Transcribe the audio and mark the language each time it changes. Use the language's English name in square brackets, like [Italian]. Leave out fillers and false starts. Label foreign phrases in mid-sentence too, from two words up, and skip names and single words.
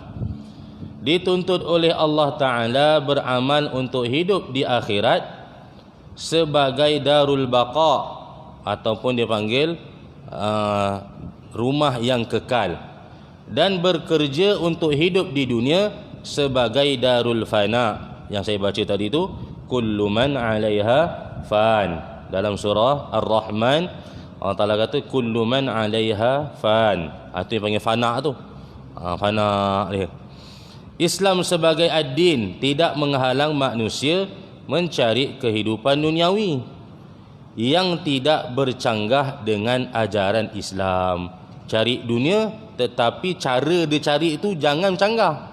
[Malay] Dituntut oleh [Arabic] الله تعالى [Malay] beramal untuk hidup di akhirat sebagai [Arabic] دار البقاء, [Malay] ataupun dia panggil rumah yang kekal, dan bekerja untuk hidup di dunia sebagai [Arabic] دار الفناء. [Malay] Yang saya baca tadi tu, [Arabic] كل من عليها فان. [Malay] Dalam surah Ar-Rahman, [Arabic] الله تعالى [Malay] kata [Arabic] كل من عليها فان. [Malay] Itu yang panggil fana tu. Fana dia. Islam sebagai ad-din tidak menghalang manusia mencari kehidupan duniawi yang tidak bercanggah dengan ajaran Islam. Cari dunia, tetapi cara dia cari itu jangan canggah.